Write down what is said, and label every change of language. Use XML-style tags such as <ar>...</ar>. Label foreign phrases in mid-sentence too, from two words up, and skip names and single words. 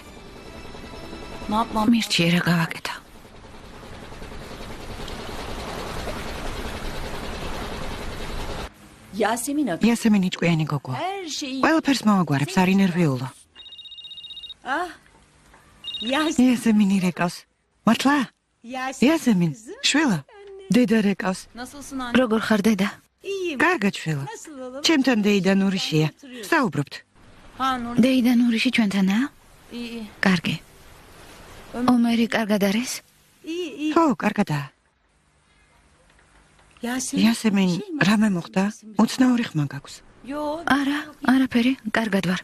<tr>ne yapmam?</tr> <ka>მირჩიე რა გავაკეთო.</ka> <tr>Yasemin abi.</tr> <ka>იასემინი ჭკვიანი გოგო.</ka> <tr>Her şeyi.</tr> <ka>ყველაფერს მოაგვარებს, არ ინერვიულო. Ah. Yasemin. იასემინი რეკავს. მართლა? იასემინ, შვილა, დედა რეკავს.</ka> <tr>Nasılsın anne?</tr> <ka>როგორ ხარ დედა? კარგად შვილა. ჩემთან დეიდა ნურიშია. საუბრობთ. Ha Nur. დეიდა ნურიში ჩვენთანაა?</ka> <tr>İyi iyi.</tr> <ka>კარგი. ომერი კარგად არის? ხო, კარგადაა. იასემინ, რამე მოხდა? უცნაური ხმა გაქვს. Yo. არა, არაფერი, კარგად ვარ.</ka>